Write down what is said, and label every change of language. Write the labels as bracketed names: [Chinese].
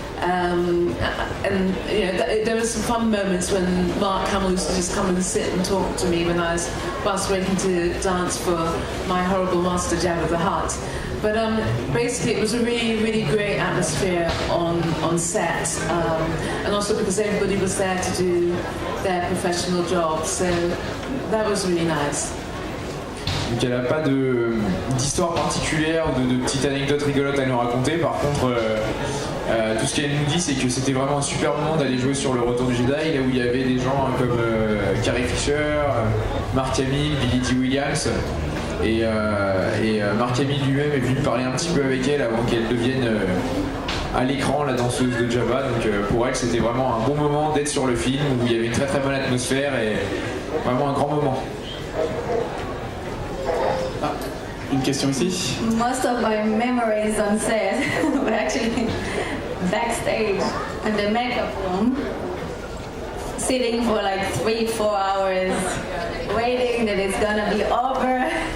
[English] And you know, there were some fun moments when Mark Hamill used to just come and sit and talk to me whilst waiting to dance for my horrible master Jabba the Hutt. But basically it was a really, really great atmosphere on set, and also because everybody was there to do their professional job, so that was really nice. [French] Donc elle n'a pas d'histoire particulière ou de petites anecdotes rigolotes à nous raconter. Par contre, tout ce qu'elle nous dit, c'est que c'était vraiment un super moment d'aller jouer sur le Retour du Jedi, là où il y avait des gens comme Carrie Fisher, Mark Hamill, Billy Dee Williams. Et Mark Hamill lui-même est venu parler un petit peu avec elle avant qu'elle devienne à l'écran la danseuse de Jabba. Donc pour elle, c'était vraiment un bon moment d'être sur le film où il y avait une très très bonne atmosphère et vraiment un grand moment. Une question ici. [English] Most of my memories on set were actually backstage in the makeup room, sitting for like 3-4 hours, waiting that it's gonna be over.